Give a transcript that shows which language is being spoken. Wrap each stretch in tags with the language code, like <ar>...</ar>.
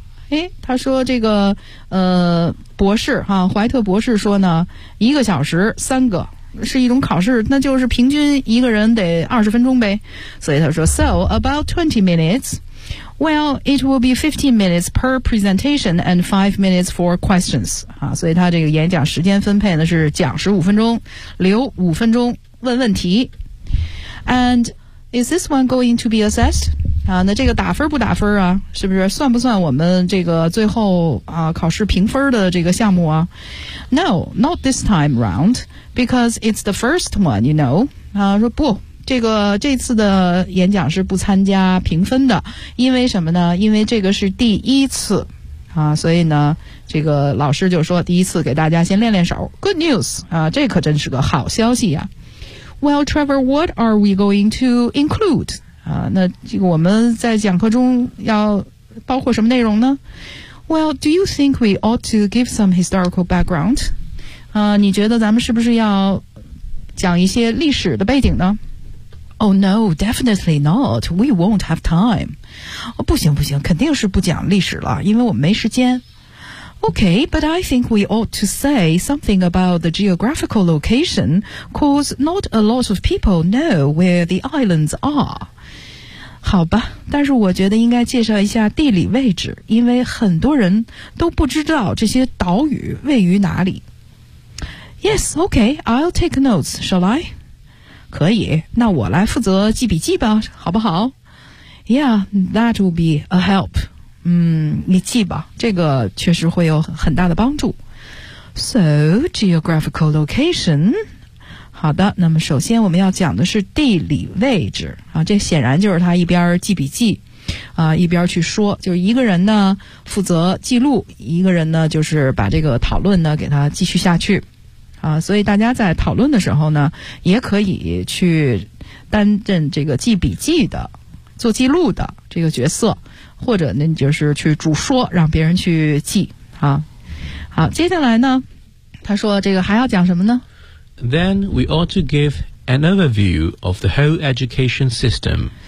<zh>诶，他说这个博士啊，怀特博士说呢，一个小时三个，是一种考试，那就是平均一个人得20分钟呗。所以他说</zh> <en>So about 20 minutes。Well, it will be 15 minutes per presentation and 5 minutes for questions.</en> <zh>啊，所以他这个演讲时间分配呢是讲15分钟，留5分钟问问题。</zh> <en>And is this one going to be assessed?</en> <zh>啊，那这个打分不打分啊，是不是算不算我们这个最后啊考试评分的这个项目啊？</zh> <en>No, not this time round, because it's the first one, you know.</en> <zh>啊，说不。这次的演讲是不参加评分的，因为什么呢？因为这个是第一次啊，所以呢这个老师就说第一次给大家先练练手。</zh> <en>Good news</en> <zh>啊，这可真是个好消息啊。</zh> <en>Well Trevor, what are we going to include?</en> <zh>啊，那这个我们在讲课中要包括什么内容呢？</zh> <en>Well, do you think we ought to give some historical background?</en> <zh>啊，你觉得咱们是不是要讲一些历史的背景呢？</zh> <en>Oh no, definitely not. We won't have time.</en> <zh>哦，不行不行，肯定是不讲历史了，因为我们没时间。</zh> <en>Okay, but I think we ought to say something about the geographical location, cause not a lot of people know where the islands are.</en> <zh>好吧，但是我觉得应该介绍一下地理位置，因为很多人都不知道这些岛屿位于哪里。</zh> <en>Yes, okay, I'll take notes, shall I?</en> <zh>可以，那我来负责记笔记吧，好不好？</zh> <en>Yeah, that will be a help.</en> <zh>嗯，你记吧，这个确实会有很大的帮助。</zh> <en>So, geographical location.</en> <zh>好的，那么首先我们要讲的是地理位置啊，这显然就是他一边记笔记啊，一边去说，就是一个人呢负责记录，一个人呢就是把这个讨论呢给他继续下去啊，所以大家在讨论的时候呢也可以去担任这个记笔记的做记录的这个角色，或者呢就是去主说让别人去记啊。好，接下来呢他说这个还要讲什么呢？</zh> <en>Then we ought to give an overview of the whole education system.</en>